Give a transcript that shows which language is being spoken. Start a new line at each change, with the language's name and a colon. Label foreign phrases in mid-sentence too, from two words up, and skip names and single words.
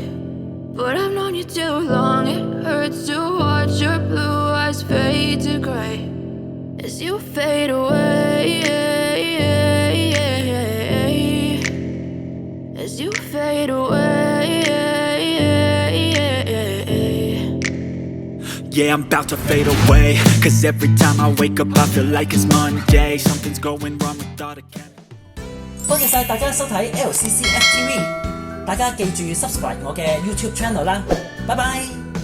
English: But I've known you too long, it hurts to watch your blue eyes fade to gray as you fade away, as you fade away. Yeah, I'm about to fade away, cause every time I wake up I feel like it's Monday. Something's going wrong with all the chemicals.
Cantonese: 多謝晒大家收睇 LCCF TV。大家記住 subscribe 我嘅 YouTube channel 啦，拜拜。